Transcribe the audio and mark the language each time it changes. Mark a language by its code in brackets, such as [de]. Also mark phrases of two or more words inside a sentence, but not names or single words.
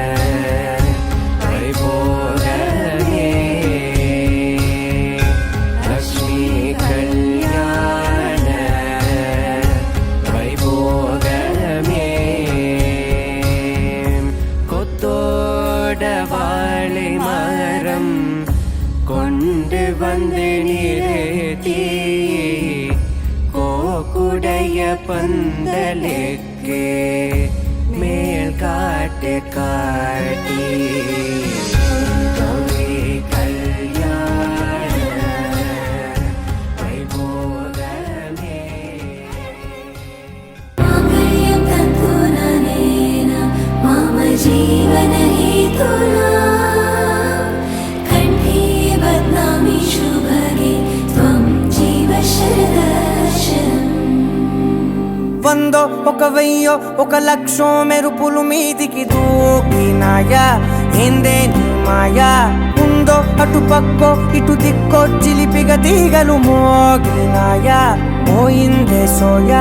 [ta] வைபோகமே லக்ஷ்மி கல்யாண வைபோகமே கொத்தோடவாழை மரம் கொண்டு வந்து நிறுத்தி கோக்குடைய பந்தலுக்கு மேல் காட்டு காட்டி கௌரி கல்யாண வைபோகமே [sa] मम जीवन हेतुना कण्ठे बध्नामि शुभगे त्वं जीव शरदर्शनम् [te] వందో ఒక వెయ్యో ఒక లక్షో మెరుపులు మీదికి దూకినాయా ఏందే నీ మాయా ఉందో అటు పక్కో ఇటు దిక్కో చిలిపిగా తీగలు మోగినాయా పోయిందే సోయా